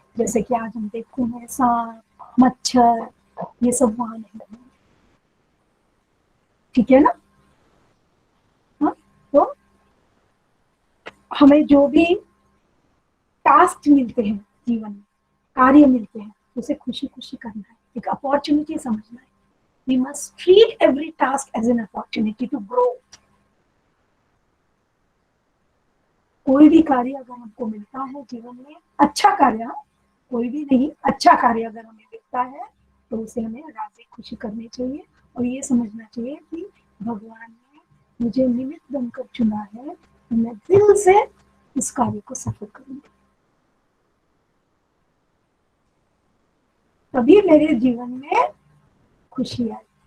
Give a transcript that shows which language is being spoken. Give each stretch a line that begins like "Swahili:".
Hindi: जैसे कि आज हम देखते हैं सांप, मच्छर, ये सब वहां नहीं होंगे, ठीक है ना। हाँ, तो हमें जो भी टास्क मिलते हैं जीवन में, कार्य मिलते हैं, उसे खुशी खुशी करना है, एक अपॉर्चुनिटी समझना है।
English: We must treat every task as an opportunity to grow.
Hindi: कोई भी कार्य अगर हमको मिलता है जीवन में, अच्छा कार्य, कोई भी नहीं, अच्छा कार्य अगर हमें मिलता है तो उसे हमें राजी खुशी करनी चाहिए और ये समझना चाहिए कि भगवान ने मुझे निमित्त बनकर चुना है, तो मैं दिल से इस कार्य को सफल करूंगी, तभी मेरे जीवन में खुशी आई।